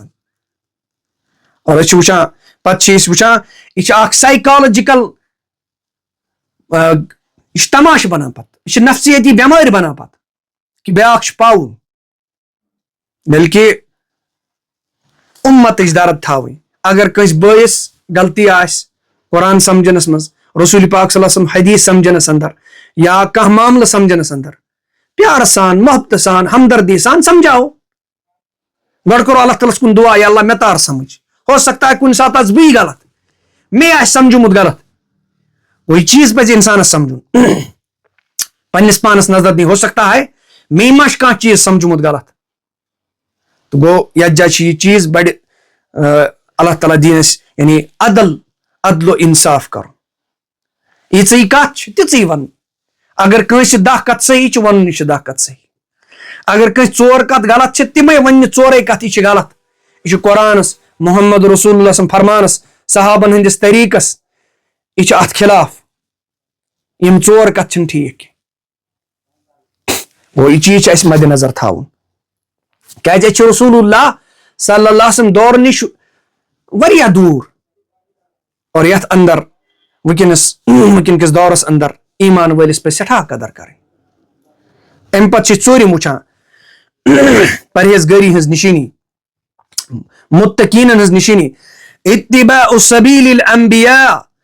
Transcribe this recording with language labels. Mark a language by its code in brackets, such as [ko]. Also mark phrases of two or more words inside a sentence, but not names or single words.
[ks] اور أسۍ چھِ وٕچھان پتہٕ چھِ أسۍ وٕچھان یہِ چھِ اکھ سایکالجِکل, یہِ چھُ تماشہٕ بنان پتہٕ, یہِ چھِ نفسِیٲتی بٮ۪مٲرۍ بنان پتہٕ کہِ بیاکھ چھُ پاوُن. بلکہِ اُمتٕچ درد تھاوٕنۍ. اگر کٲنٛسہِ بٲیِس غلطی آسہِ قرآن سمجھنس منٛز, رسول پاک [ar] صلی اللہ علیہ وسلم [ks] حدیث سمجھنس اندر, یا کانٛہہ معاملہٕ سمجھنس اندر, پیار سان, محبت سان, ہمدردی سان سمجھاو. گۄڈٕ کرو اللہ تعالیٰ ہس کُن دعا, یا اللہ مےٚ تار سمجھ. [ur] ہو سکتا ہے [ks] کُنہِ ساتہٕ آسہٕ بٕے غلط, مےٚ آسہِ سمجھومُت غلط. وہی چیز پزِ انسانس سمجھُن, پننس پانس نظر دِنۍ. [ur] ہو سکتا ہے [ks] مے ما چھُ کانٛہہ چیز سمجھومُت غلط. تو گوٚو یتھ جایہِ چھِ یہِ چیز بڑِ اللہ تعالیٰ دِیِن اَسہِ یعنی عدل و انصاف کرُن. یِژٕے کتھ چھِ تِژٕے ونُن. اگر کٲنٛسہِ 10 کتھ صحیح چھِ ونُن یہِ چھِ 10 کتھ صحیح. اگر کٲنٛسہِ 4 کتھ غلط چھِ تِمے وننہِ 4 کتھ یہِ چھِ غلط. یہِ چھُ قرآنس, محمد رسول اللہ سٕنٛدِ فرمانس, صحابن ہٕنٛدِس طریٖقس, یہِ چھُ اتھ خلاف. یِم 4 کتھ چھِنہٕ ٹھیٖک کینٛہہ. گوٚو یہِ چیٖز چھُ اَسہِ مدِ نظر تھاوُن. کیازِ أسۍ چھِ رسول اللہ [ar] صلی اللہ علیہ وسلم [ks] دور نِش واریاہ دوٗر, اور یتھ اندر وٕنکیٚن کِس دورس اندر ایمان وٲلِس پزِ سٮ۪ٹھاہ قدر کرٕنۍ. امہِ پتہٕ چھِ ژوٗرِم وٕچھان پرہیزگٲری ہٕنٛز نِشٲنی, متقیٖنن ہٕنٛز نِشٲنی, [ar] اتباع سبیل الانبیاء.